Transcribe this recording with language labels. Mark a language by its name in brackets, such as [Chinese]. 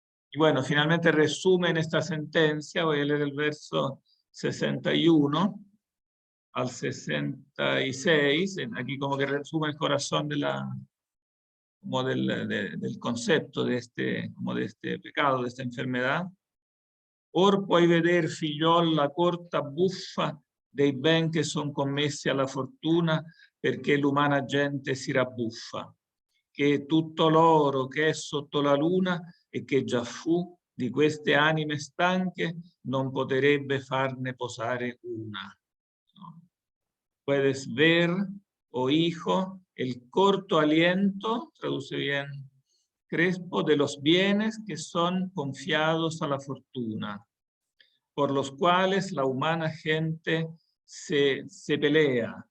[Spanish] Y bueno, finalmente resumen esta sentencia, voy a leer el verso 61 al 66, aquí como que resume el corazón del concepto de este pecado, de esta enfermedad. [Italian] Or puoi veder, figliol, la corta buffa dei ben che son commessi alla fortuna perché l'umana gente si rabbuffa, che tutto l'oro che è sotto la luna e che già fu di queste anime stanche non potrebbe farne posare una. [Spanish] ¿No? Puedes ver, oh hijo, el corto aliento, traduce bien Crespo, de los bienes que son confiados a la fortuna, por los cuales la humana gente se pelea.